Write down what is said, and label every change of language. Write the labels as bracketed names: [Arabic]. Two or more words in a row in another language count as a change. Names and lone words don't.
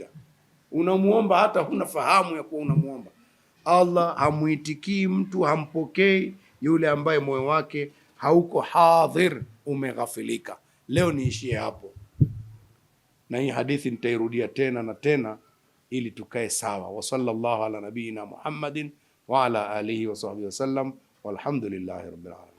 [Swahili] Unamuomba hata huna fahamu ya kuwa unamuomba. Allah hamuitikii mtu, hampokei yule ambaye moyo wake hauko hadhir, umeghafilika. Leo niishie hapo. Na hii hadithi nitairudia tena na tena ili tukae sawa. [Arabic] وصلى الله على نبينا محمد وعلى آله وصحبه وسلم والحمد لله رب العالمين.